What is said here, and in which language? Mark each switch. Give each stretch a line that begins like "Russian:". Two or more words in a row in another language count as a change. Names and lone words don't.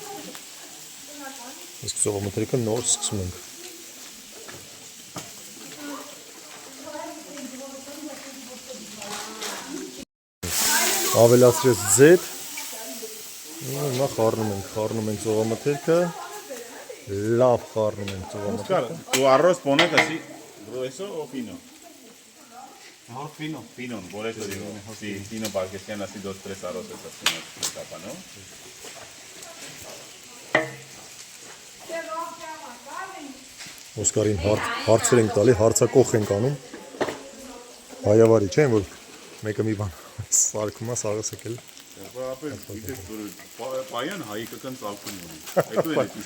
Armenian: իսկ ծովամթերքը նոր սկսում ենք։ Ավելացրեց ձետ, հիմա խառնում ենք ծովամթերքը, լավ խառնում ենք ծովամթերքը։
Spanish: Tu arroz pones así, grueso o fino? Mejor fino. Fino, por eso digo. Sí, fino para que sean así 2-3 arroces así en la tapa, ¿no?
Armenian: Օսկարին հարցեր ենք տալի, հարցակող ենք անում։ Հայավարի չէ, որ մեկը մի բան սարքում է, սաղը սեկել։ Պայան հայկական ծալքում ունի։ Հետո էլ